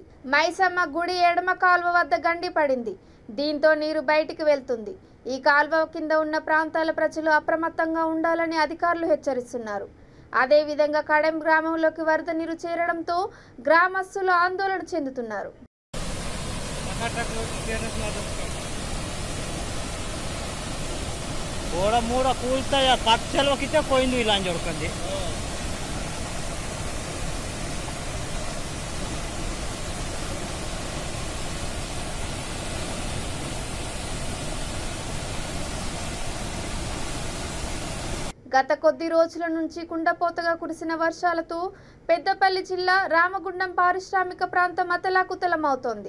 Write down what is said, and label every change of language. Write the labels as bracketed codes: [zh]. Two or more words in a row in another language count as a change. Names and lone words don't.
[te] మైసమ్మ గుడి ఎడమ కాల్వ వద్ద గండి పడింది. దీంతో నీరు బయటికి వెళ్తుంది. ఈ కాల్వ కింద ఉన్న ప్రాంతాల ప్రజలు అప్రమత్తంగా ఉండాలని అధికారులు హెచ్చరిస్తున్నారు. అదేవిధంగా కడెం గ్రామంలోకి వరద నీరు చేరడంతో గ్రామస్తులు ఆందోళన చెందుతున్నారు. ಮೂಡ ಕೂಲ್ತಾ ಕಚ್ಚಲ್ವಕ್ಕಿಂತ ಕೊಯ್ದು ಇಲ್ಲ ಅಂಜ ಹೊಡ್ಕೊಂಡು గత కొద్ది రోజుల నుంచి కుండపోతగా కురిసిన వర్షాలతో పెద్దపల్లి జిల్లా రామగుండం పారిశ్రామిక ప్రాంతం అతలాకుతలమవుతోంది.